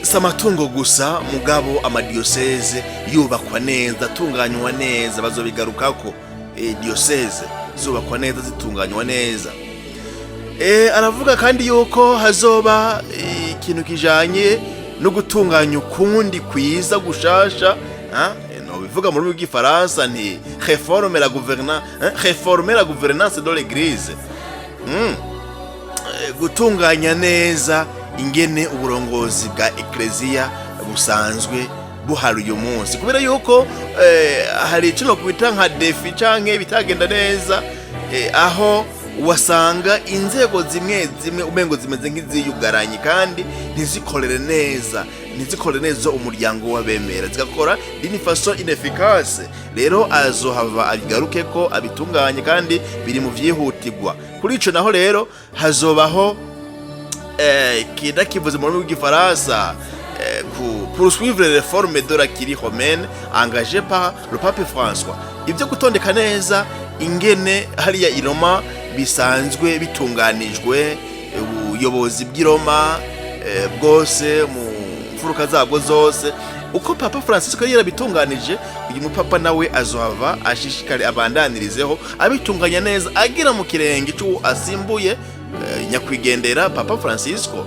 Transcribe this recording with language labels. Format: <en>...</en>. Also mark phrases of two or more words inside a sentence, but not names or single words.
<rn>samatungo gusa mugabo amadiyoseze yubakwa neza, atunganywa neza, bazobigarukako. Diyoseze zubakwa neza, zitunganywa neza. Aravuga kandi yuko hazoba ikintu kijanye no gutunganya ukundi kwiza gushasha, no bivuga mu rurimi rw'igifaransa nti</rn> <fr>réformer la gouvernance de l'église.</fr> <rn>Gutunganya neza ingene uburongozi bwa ekleziya busanzwe buhari uyu munsi, kubera yuko hari ikintu kubita nka defi canke bitagenda neza, aho wasanga inzego zimwe umengo zimeze nk'iziyugaranye kandi ntizikorere neza umuryango w'abemera, zigakora</rn> <fr>d'une façon inefficace.</fr> <rn>Rero azohava abigaruke ko abitunganye kandi biri mu vyihutirwa. Kuri ico naho rero hazobaho kivuze mu rurimi rw'igifaransa</rn> <fr>poursuivre les réformes de la Curie romaine engagée par le pape François.</fr> <rn>Ibyo gutondeka neza ingene hariya i Roma bisanzwe bitunganijwe, ubuyobozi bw'i Roma bwose mu mfuruka zabwo zose, uko Papa Francisco yarabitunganije, uyu mupapa nawe azohava ashishikare abandanirizeho abitunganya neza, agira mu kirenge cyo asimbuye nyakwigendera Papa Francisco.</rn>